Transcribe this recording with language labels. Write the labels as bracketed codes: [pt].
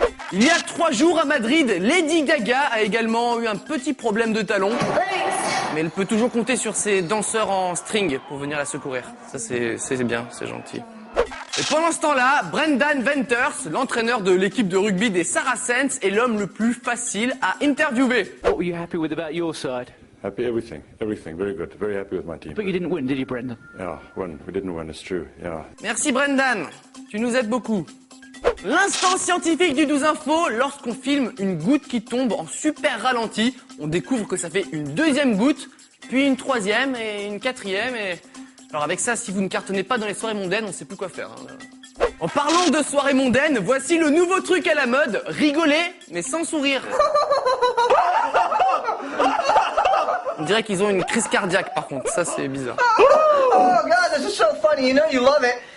[fr] Il y a 3 jours à Madrid, Lady Gaga a également eu un petit problème de talon. Mais elle peut toujours compter sur ses danseurs en string pour venir la secourir. Ça, c'est bien, c'est gentil. Et pendant ce temps-là, Brendan Venters, l'entraîneur de l'équipe de rugby des Saracens, est l'homme le plus facile à interviewer. [en] What were you happy with about your side? Happy, everything, very good, very happy with my team. But you didn't win, did you, Brendan? Yeah, we didn't win, it's true, yeah. [fr] Merci Brendan, tu nous aides beaucoup. L'instant scientifique du 12 infos, lorsqu'on filme une goutte qui tombe en super ralenti, on découvre que ça fait une deuxième goutte, puis une troisième et une quatrième et... Alors avec ça, si vous ne cartonnez pas dans les soirées mondaines, on sait plus quoi faire. Hein. En parlant de soirées mondaines, voici le nouveau truc à la mode, rigoler, mais sans sourire. On dirait qu'ils ont une crise cardiaque par contre, ça c'est bizarre. [en] Oh God, this is so funny, you know you love it.